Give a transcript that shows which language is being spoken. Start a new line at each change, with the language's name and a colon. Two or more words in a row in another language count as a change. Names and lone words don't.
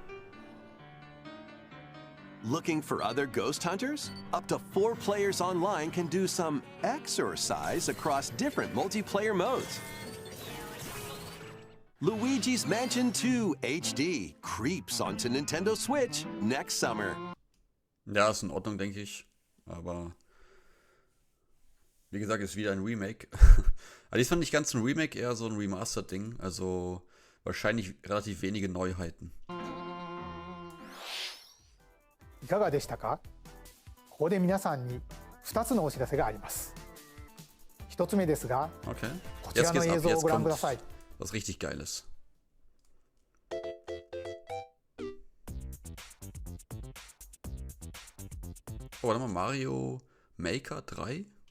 English: Looking for other ghost hunters? Up to 4 players online can do some exorcise across different multiplayer modes. Luigi's Mansion 2 HD creeps onto Nintendo Switch next summer.
German: Ja, ist in Ordnung, denke ich. Aber wie gesagt, ist wieder ein Remake. Aber dies fand ich ganz ein Remake, eher so ein Remastered-Ding. Also wahrscheinlich relativ wenige Neuheiten.
Japanese: いかがでしたか？ここで皆さんに2つのお知らせがあります。1つ目ですが、 Okay. こちらの映像をご覧ください。
German: Was richtig Geiles. Oh, warte mal, Mario Maker 3?